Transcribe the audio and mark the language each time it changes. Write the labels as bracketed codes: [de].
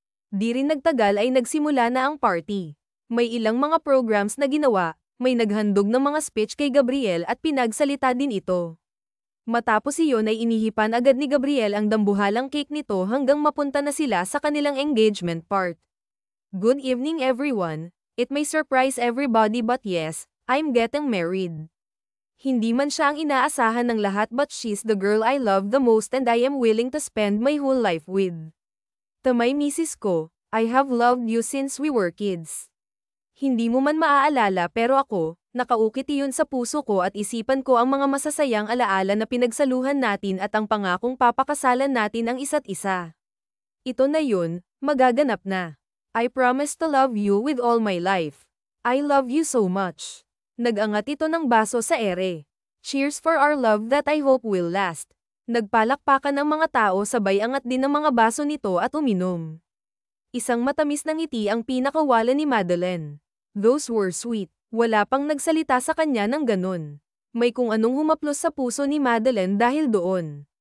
[tl] Di rin nagtagal ay nagsimula na ang party. May ilang mga programs na ginawa, may naghandog ng mga speech kay Gabriel at pinagsalita din ito. Matapos iyon ay inihipan agad ni Gabriel ang dambuhalang cake nito hanggang mapunta na sila sa kanilang engagement part. [en] Good evening everyone. It may surprise everybody but yes, I'm getting married. [tl] Hindi man siya ang inaasahan ng lahat [en] but she's the girl I love the most and I am willing to spend my whole life with. [tl] Tamay misis ko, [en] I have loved you since we were kids. [tl] Hindi mo man maaalala pero ako, nakaukit iyon sa puso ko at isipan ko ang mga masasayang alaala na pinagsaluhan natin at ang pangakong papakasalan natin ang isa't isa. Ito na yun, magaganap na. [en] I promise to love you with all my life. I love you so much. [tl] Nag-angat ito ng baso sa ere. [en] Cheers for our love that I hope will last. [tl] Nagpalakpakan ng mga tao sabay angat din ng mga baso nito at uminom. Isang matamis na ngiti ang pinakawala ni Madeline. [en] Those were sweet. [tl] Wala pang nagsalita sa kanya ng ganun. May kung anong humaplos sa puso ni Madeline dahil doon.